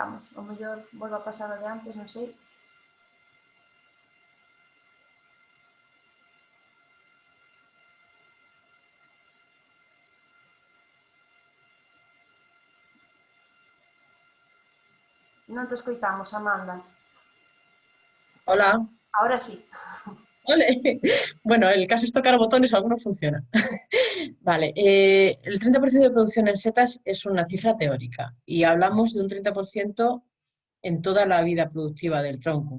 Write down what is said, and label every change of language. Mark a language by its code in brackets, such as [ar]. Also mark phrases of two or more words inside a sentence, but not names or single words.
[gl] O mellor volvo a pasar de antes, non sei. Non te escoitamos, Amanda. [es] Hola. Ahora sí. Vale. Bueno, el caso es tocar botones, alguno funciona. Vale, el 30% de producción en setas es una cifra teórica y hablamos de un 30% en toda la vida productiva del tronco.